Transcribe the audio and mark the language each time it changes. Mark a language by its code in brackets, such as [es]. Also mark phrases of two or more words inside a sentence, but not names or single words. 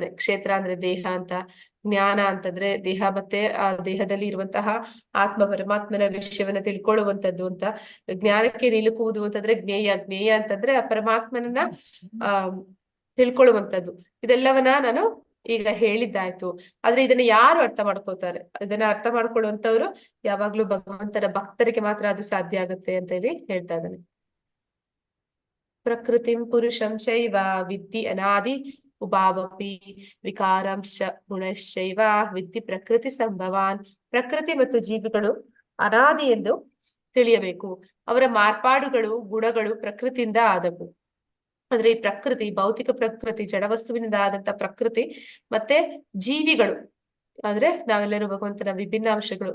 [kn] ಕ್ಷೇತ್ರ ಅಂದ್ರೆ ದೇಹ ಅಂತ, ಜ್ಞಾನ ಅಂತಂದ್ರೆ ದೇಹ ಮತ್ತೆ ಆ ದೇಹದಲ್ಲಿ ಇರುವಂತಹ ಆತ್ಮ ಪರಮಾತ್ಮನ ವಿಷಯವನ್ನ ತಿಳ್ಕೊಳ್ಳುವಂಥದ್ದು ಅಂತ, ಜ್ಞಾನಕ್ಕೆ ನಿಲುಕುವುದು ಅಂತಂದ್ರೆ ಜ್ಞೇಯ ಅಂತಂದ್ರೆ ಆ ಪರಮಾತ್ಮನನ್ನ ತಿಳ್ಕೊಳ್ಳುವಂಥದ್ದು. ಇದೆಲ್ಲವನ್ನ ನಾನು ಈಗ ಹೇಳಿದ್ದಾಯ್ತು. ಆದ್ರೆ ಇದನ್ನ ಯಾರು ಅರ್ಥ ಮಾಡ್ಕೋತಾರೆ? ಇದನ್ನ ಅರ್ಥ ಮಾಡ್ಕೊಳ್ಳುವಂತವ್ರು ಯಾವಾಗ್ಲೂ ಭಗವಂತನ ಭಕ್ತರಿಗೆ ಮಾತ್ರ ಅದು ಸಾಧ್ಯ ಆಗುತ್ತೆ ಅಂತ ಹೇಳಿ ಹೇಳ್ತಾ ಇದ್ದಾನೆ. [sa] ಪ್ರಕೃತಿಂ ಪುರುಷಂ ಶೈವ ವಿದ್ಧಿ ಅನಾದಿ ಉಭಾವಪಿ ವಿಕಾರಂಶ ಗುಣಶೈವ ವಿದ್ಧಿ ಪ್ರಕೃತಿ ಸಂಭವಾನ್. [kn] ಪ್ರಕೃತಿ ಮತ್ತು ಜೀವಿಗಳು ಅನಾದಿ ಎಂದು ತಿಳಿಯಬೇಕು. ಅವರ ಮಾರ್ಪಾಡುಗಳು, ಗುಣಗಳು ಪ್ರಕೃತಿಯಿಂದ ಆದವು. ಅಂದ್ರೆ ಈ ಪ್ರಕೃತಿ, ಭೌತಿಕ ಪ್ರಕೃತಿ, ಜಡವಸ್ತುವಿನಿಂದ ಆದಂತ ಪ್ರಕೃತಿ ಮತ್ತೆ ಜೀವಿಗಳು ಅಂದ್ರೆ ನಾವೆಲ್ಲರೂ ಭಗವಂತನ ವಿಭಿನ್ನ ಅಂಶಗಳು.